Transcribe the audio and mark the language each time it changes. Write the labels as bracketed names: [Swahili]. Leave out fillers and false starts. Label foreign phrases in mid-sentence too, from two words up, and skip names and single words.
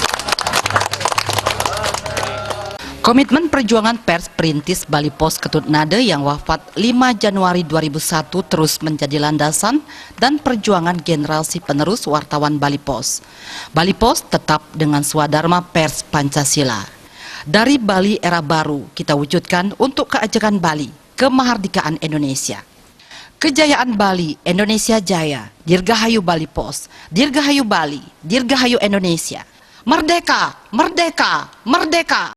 [Indonesian] Komitmen perjuangan pers perintis Bali Pos Ketut Nade yang wafat 5 Januari 2001 terus menjadi landasan dan perjuangan generasi penerus wartawan Bali Pos. Bali Pos tetap dengan swadharma pers Pancasila. Dari Bali era baru kita wujudkan untuk keajekan Bali, kemerdekaan Indonesia. Kejayaan Bali, Indonesia jaya, Dirgahayu Bali Pos, Dirgahayu Bali, Dirgahayu Indonesia. Merdeka, merdeka, merdeka.